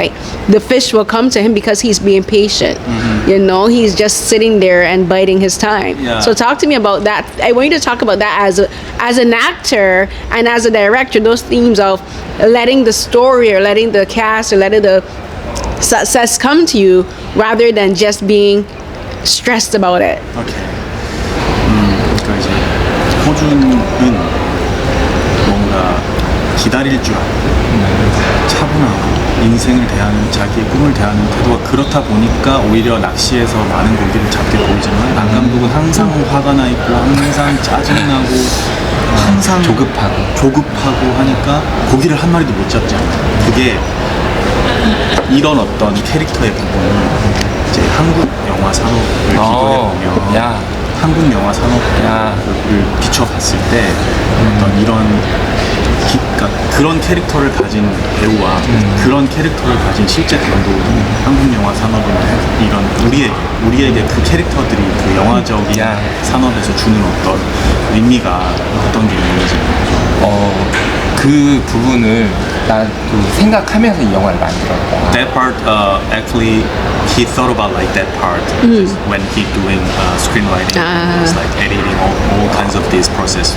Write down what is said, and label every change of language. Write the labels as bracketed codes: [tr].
[en] Like the fish will come to him because he's being patient. He's just sitting there and biding his time. So talk to me about that. I want you to talk about that as an actor and as a director, those themes of letting the story or letting the cast or letting the success come to you rather than just being stressed about it. Okay. [ko] 그러니까 이제 호준은 뭔가 기다릴 줄 알고 차분하고 인생을 대하는 자기의 꿈을 대하는 태도가 그렇다 보니까 오히려 낚시에서 많은 고기를 잡게 보이지만 남 감독은 항상 화가 나 있고 항상 짜증나고 항상 조급하고 하니까 고기를 한 마리도 못 잡지 않아요. 그게 이런 어떤 캐릭터의 부분은 이제 한국 영화 산업을 비교해보면 한국 영화 산업을 비춰봤을 때 어떤 이런 그러니까 그런 캐릭터를 가진 배우와 그런 캐릭터를 가진 실제 감독은 한국 영화 산업이나 이런 우리에게 그 캐릭터들이 그 영화적인 산업에서 주는 어떤 의미가 어떤 게 있는지. 그 부분을 나도 생각하면서 이 영화를 만들었다. [en] That part, actually, he thought about like that part when he doing screenwriting. He was like editing all kinds of this process.